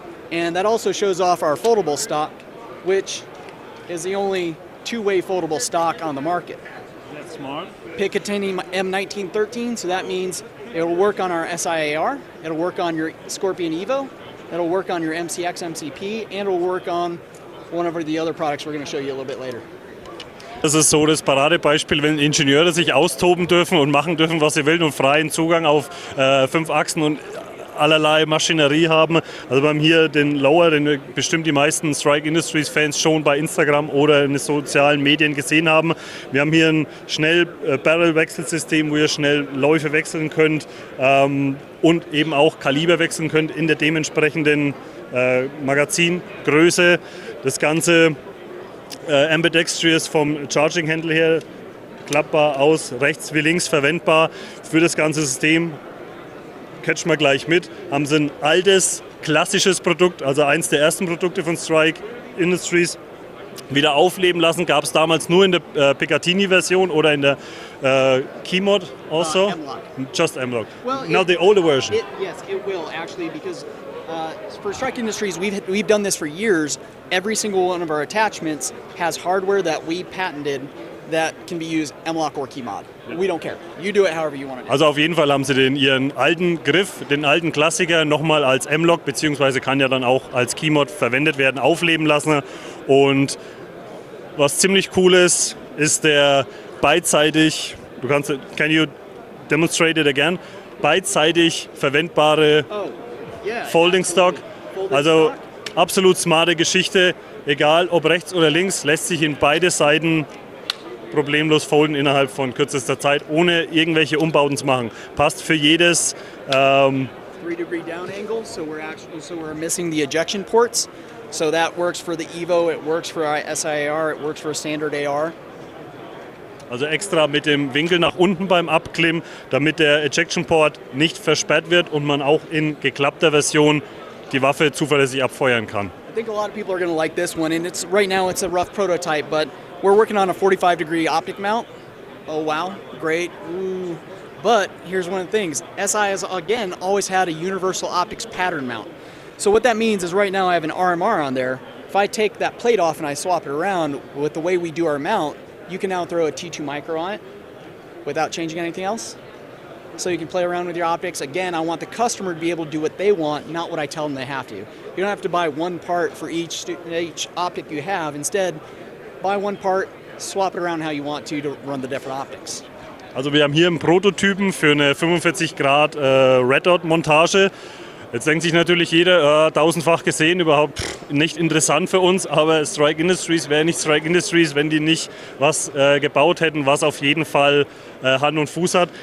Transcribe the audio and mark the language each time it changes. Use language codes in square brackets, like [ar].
[en] And that also shows off our foldable stock, which is the only two-way foldable stock on the market. That's smart. Picatinny M1913, so that means it'll work on our SIAR, it'll work on your Scorpion Evo, it'll work on your MCX MCP, and it'll work on one of the other products we're going to show you a little bit later. [de] Das ist so das Paradebeispiel, wenn Ingenieure sich austoben dürfen und machen dürfen, was sie wollen und freien Zugang auf 5 Achsen und allerlei Maschinerie haben. Also wir haben hier den Lower, den bestimmt die meisten Strike Industries Fans schon bei Instagram oder in den sozialen Medien gesehen haben. Wir haben hier ein schnell Barrel-Wechselsystem, wo ihr schnell Läufe wechseln könnt und eben auch Kaliber wechseln könnt in der dementsprechenden Magazingröße. Das Ganze ambidextrous vom Charging-Handle her, klappbar aus, rechts wie links verwendbar für das ganze System. Catchen wir gleich mit. Haben sie ein altes, klassisches Produkt, also eins der ersten Produkte von Strike Industries, wieder aufleben lassen. Gab es damals nur in der Picatinny-Version oder in der Keymod also? [en] M-Lock. Just M-Lock. Well, Now the older version. Yes, it will actually, because for Strike Industries, we've done this for years. Every single one of our attachments has hardware that we patented that can be used M-Lock or Keymod. We don't care. You do it however you want to do. [de] Also auf jeden Fall haben sie ihren alten Griff, den alten Klassiker nochmal als M-Lock, beziehungsweise kann ja dann auch als Keymod verwendet werden, aufleben lassen. Und was ziemlich cool ist der beidseitig, [en] can you demonstrate it again? [de] Beidseitig verwendbare Folding Stock. Also absolut smarte Geschichte, egal ob rechts oder links, lässt sich in beide Seiten problemlos folden innerhalb von kürzester Zeit, ohne irgendwelche Umbauten zu machen. Passt für jedes [en] 3-degree down angle, so we're missing the ejection ports. So that works for the Evo, it works for our SIAR, it works for a standard AR. [de] Also extra mit dem Winkel nach unten beim Abklimmen, damit der Ejection Port nicht versperrt wird und man auch in geklappter Version die Waffe zuverlässig abfeuern kann. [en] I think a lot of people are going to like this one, and right now it's a rough prototype, but we're working on a 45-degree optic mount. Oh wow, great. Ooh. But here's one of the things. SI has, again, always had a universal optics pattern mount. So what that means is right now I have an RMR on there. If I take that plate off and I swap it around with the way we do our mount, you can now throw a T2 micro on it without changing anything else. So you can play around with your optics. Again, I want the customer to be able to do what they want, not what I tell them they have to. You don't have to buy one part for each optic you have. Instead, buy one part, swap it around how you want to run the different optics. [de] Also wir haben hier einen Prototypen für eine 45 Grad Red Dot Montage. Jetzt denkt sich natürlich jeder, tausendfach gesehen, überhaupt nicht interessant für uns, aber Strike Industries wäre nicht Strike Industries, wenn die nicht was gebaut hätten, was auf jeden Fall Hand und Fuß hat.